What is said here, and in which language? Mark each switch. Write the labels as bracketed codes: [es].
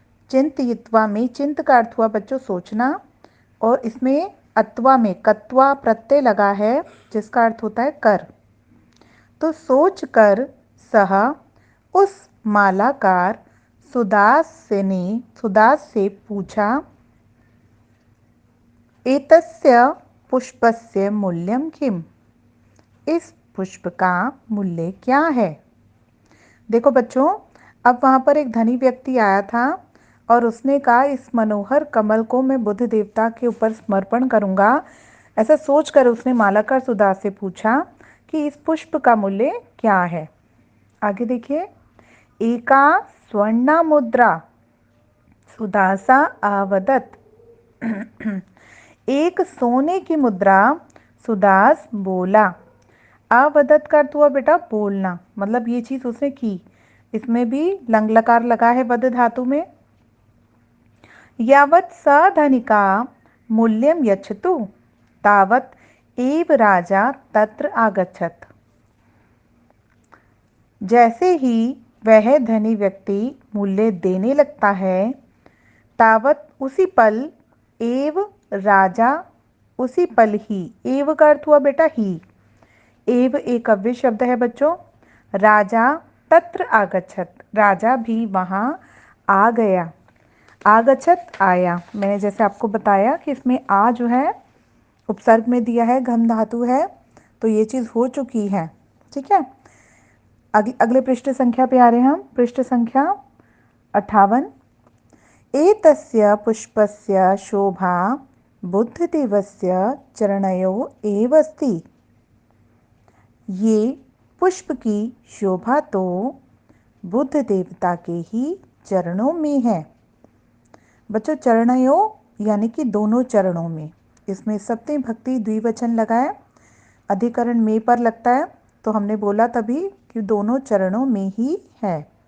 [hi] चिंतयित्वा में चिंत का अर्थ हुआ बच्चों सोचना और इसमें अत्वा में कत्वा प्रत्यय लगा है जिसका अर्थ होता है कर। तो सोच कर सह उस मालाकार सुदास से पूछा। [sa] एतस्य पुष्पस्य मूल्यं किम। इस [hi] पुष्प का मूल्य क्या है। देखो बच्चों, अब वहाँ पर एक धनी व्यक्ति आया था और उसने कहा इस मनोहर कमल को मैं बुद्ध देवता के ऊपर समर्पण करूँगा। ऐसा सोचकर उसने मालाकार सुदास से पूछा कि इस पुष्प का मूल्य क्या है। आगे देखिए, [sa] एका स्वर्णा मुद्रा सुदासा आवदत। [hi] एक सोने की मुद्रा, सुदास बोला। आवदत का अर्थ हुआ बेटा बोलना, मतलब ये चीज उसने की। इसमें भी लंग लकार लगा है वद धातु में। [sa] यावत् स धनिका मूल्यम यच्छतु तावत् एव राजा तत्र आगच्छत। [hi] जैसे ही वह धनी व्यक्ति मूल्य देने लगता है, तावत उसी पल एव राजा, उसी पल ही, एव का अर्थ हुआ बेटा ही। एव एक अव्यय शब्द है बच्चों। [sa] राजा तत्र आगच्छत, [hi] राजा भी वहां आ गया। आगच्छत आया, मैंने जैसे आपको बताया कि इसमें आ जो है उपसर्ग में दिया है, घम धातु है, तो ये चीज हो चुकी है। ठीक है, अगले पृष्ठ संख्या पे आ रहे हैं हम, पृष्ठ संख्या 58। [sa] एतस्य पुष्पस्य शोभा बुद्धदेवस्य चरणयोः एव अस्ति। [hi] ये पुष्प की शोभा तो बुद्ध देवता के ही चरणों में है। बच्चों, चरणयोः यानी कि दोनों चरणों में, इसमें सप्तमी भक्ति द्विवचन लगा है, अधिकरण में पर लगता है, तो हमने बोला तभी कि दोनों चरणों में ही है।